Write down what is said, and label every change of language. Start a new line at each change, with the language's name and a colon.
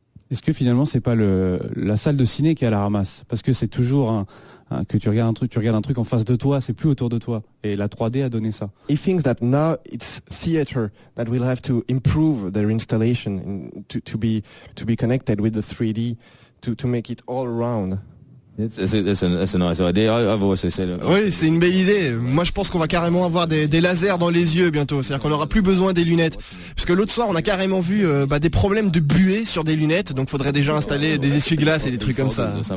French: Est-ce que finalement c'est pas la salle de ciné qui est à la ramasse? Parce que c'est toujours que tu regardes un truc en face de toi, c'est plus autour de toi. Et la 3D a donné ça.
English: He thinks that now it's theater that will have to improve their installation to be connected with the 3D to make it all around. That's a nice idea. I've also said.
French: Oui, c'est une belle idée. Moi, je pense qu'on va carrément avoir des lasers dans les yeux bientôt. C'est-à-dire qu'on n'aura plus besoin des lunettes. Parce que l'autre soir, on a carrément vu des problèmes de buée sur des lunettes. Donc, faudrait déjà installer des essuie-glaces et des trucs comme ça.